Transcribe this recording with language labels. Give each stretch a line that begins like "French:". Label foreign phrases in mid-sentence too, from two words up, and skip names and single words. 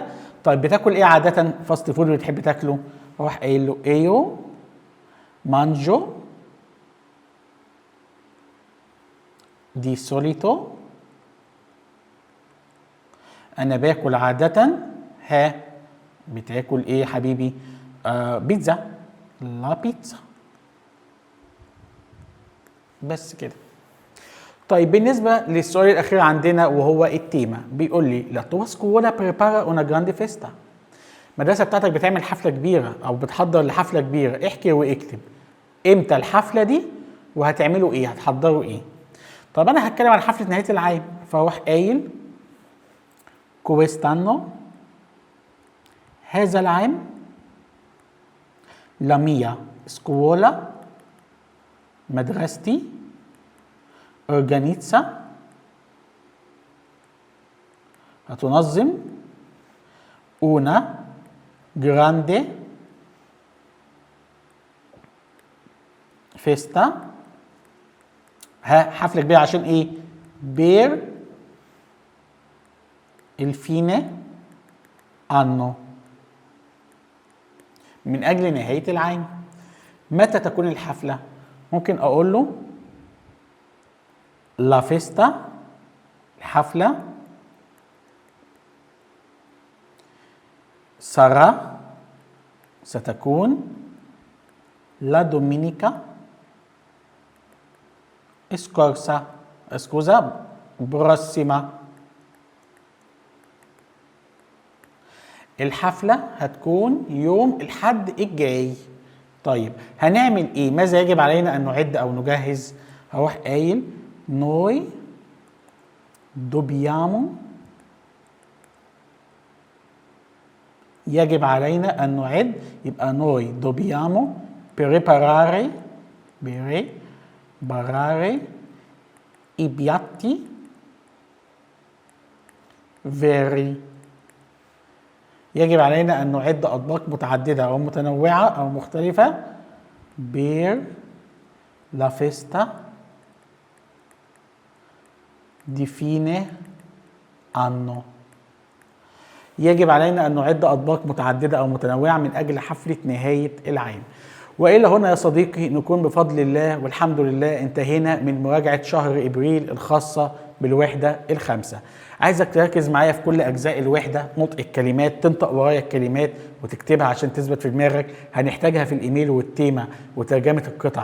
Arabic: طيب بتاكل ايه عاده فاست فود اللي بتحب تاكله؟ اروح قايل له
Italian: io mangio di solito,
Arabic: انا باكل عاده. ها بتاكل ايه يا حبيبي؟ بيتزا، لا بيتزا. بس كده. طيب بالنسبه للسؤال الاخير عندنا وهو التيمه، بيقول لي
Italian: la tua scuola prepara una grande festa,
Arabic: المدرسه بتاعتك بتعمل حفله كبيره او بتحضر لحفله كبيره، احكي واكتب امتى الحفله دي وهتعملوا ايه، هتحضروا ايه. طب انا هتكلم عن حفله نهايه العام، فاروح قايل كويستانو، هذا العام،
Italian: la mia scuola, مدرستي، اورجانيتسا، هتنظم una grande festa،
Arabic: حفله كبيره عشان ايه؟
Italian: per il fine anno
Arabic: من أجل نهاية العام. متى تكون الحفلة؟ ممكن أقول له la festa الحفلة ستكون
Italian: la domenica prossima.
Arabic: الحفلة هتكون يوم الحد الجاي. طيب هنعمل ايه؟ ماذا يجب علينا ان نعد او نجهز؟ هروح قايل
Italian: noi dobbiamo
Arabic: يجب علينا ان نعد، يبقى
Italian: noi dobbiamo preparare i piatti veri.
Arabic: يجب علينا أن نعد أطباق متعددة أو متنوعة أو مختلفة
Italian: per la festa di fine anno.
Arabic: يجب علينا أن نعد أطباق متعددة أو متنوعة من أجل حفلة نهاية العام. وإلى هنا يا صديقي نكون بفضل الله والحمد لله انتهينا من مراجعة شهر إبريل الخاصة بالوحدة الخامسة. عايزك تركز معايا في كل أجزاء الوحدة، نطق الكلمات، تنطق ورايا الكلمات وتكتبها عشان تثبت في دماغك، هنحتاجها في الإيميل والتيمة وترجمة القطع.